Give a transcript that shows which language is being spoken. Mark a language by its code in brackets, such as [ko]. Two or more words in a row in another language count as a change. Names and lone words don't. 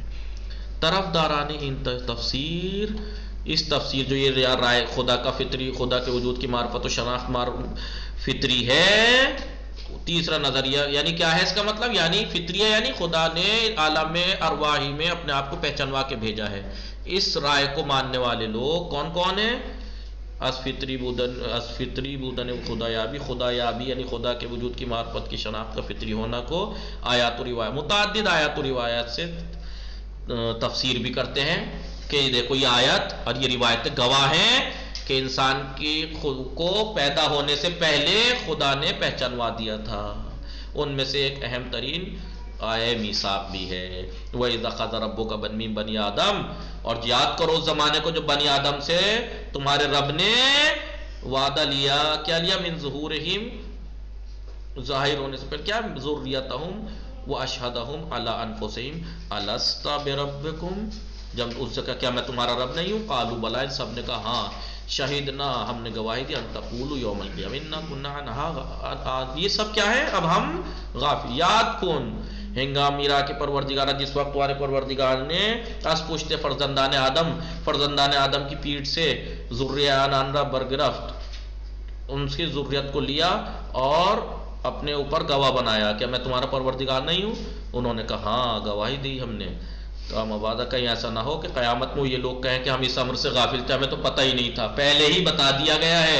[ur] طرف داران ان تفسیر، اس تفسیر جو یہ رائے خدا کا فطری، خدا کے وجود کی معرفت و شناخت فطری ہے، تیسرا نظریہ یعنی کیا ہے اس کا مطلب، یعنی فطری ہے، یعنی خدا نے عالم ارواحی میں اپنے آپ کو پہچانوا کے بھیجا ہے۔ اس رائے کو ماننے والے لوگ کون ہیں؟ [fa] از فطری بودن خدایابی [ur] یعنی خدا کے وجود کی معرفت کی شناخت کا فطری ہونا کو آیات و روایات، متعدد آیات و روایات سے تفسیر بھی کرتے ہیں کہ یہ دیکھو یہ آیت اور یہ روایتیں گواہ ہیں کہ انسان کی خود کو پیدا ہونے سے پہلے خدا نے پہچانوا دیا تھا۔ ان میں سے ایک اہم ترین آئے میثاق بھی ہے. [ar] وَإِذَا أَخَذَ رَبُّكَ مِن بَنِي آدم، [ur] اور یاد کرو اس زمانے کو جو بنی آدم سے تمہارے رب نے وعدہ لیا. کیا لیا؟ [ar] من ظہورہم، [ur] ظاہر ہونے سے پہلے کیا؟ [ar] ذریتہم واشہدہم علی انفسہم الست بربکم. [ur] جب اس سے کہا کیا میں تمہارا رب نہیں ہوں؟ [ar] قالوا بلی، [ur] سب نے کہا ہاں. شہدنا، ہم نے گواہی دی، [ar] ان تقولوا یوم القیامہ انا کنا عن ھذا. [ur] یہ سب کیا ہے؟ اب ہم غافل. [fa] یاد کن ہنگام [ur] میرا کے پروردگار، جس وقت تمہارے پروردگار نے [fa] از پشت فرزندان آدم [ur] کی پیٹھ سے [fa] ذریان آنرا برگرفت، [ur] ان کی ذریت کو لیا اور اپنے اوپر گواہ بنایا. کیا میں تمہارا پروردگار نہیں ہوں؟ انہوں نے کہا ہاں گواہی دی ہم نے. تو ہم وعدہ کہیں ایسا نہ ہو کہ قیامت میں یہ لوگ کہیں کہ ہم اس امر سے غافل تھے، ہمیں تو پتہ ہی نہیں تھا، پہلے ہی بتا دیا گیا ہے.